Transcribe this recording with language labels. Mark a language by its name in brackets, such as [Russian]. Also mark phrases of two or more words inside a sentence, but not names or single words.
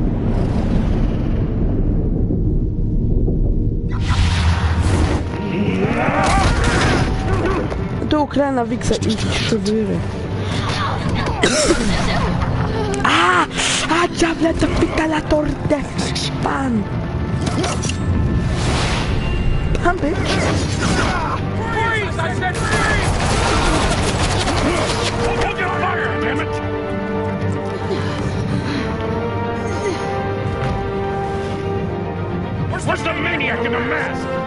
[German] Du kleiner Wichser, ich schwöre. [Spanish] Diablo, te pica la torta. Pan. Pan, bitch. [English] Freeze! I said freeze! Hold your fire, damn it! Where's the maniac in the mask?